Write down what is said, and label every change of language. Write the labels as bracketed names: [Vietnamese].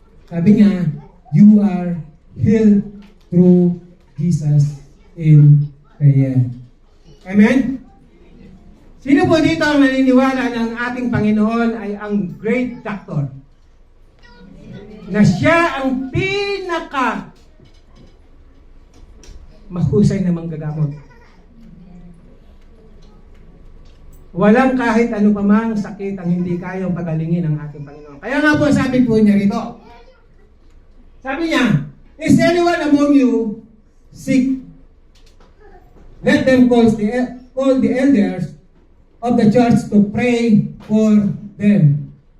[Filipino] Sabi niya, [English] you are healed through Jesus in prayer. Amen? [Filipino] Sino po dito ang naniniwala ng ating Panginoon ay ang [English] great doctor? [Filipino] Na siya ang pinaka mahusay na manggagamot. Walang kahit ano pa mang sakit ang hindi kayang pagalingin ng ating Panginoon. Kaya nga po sabi po niya rito. Sabi niya, [English] is anyone among you sick? Let them call the elders of the church to pray for them.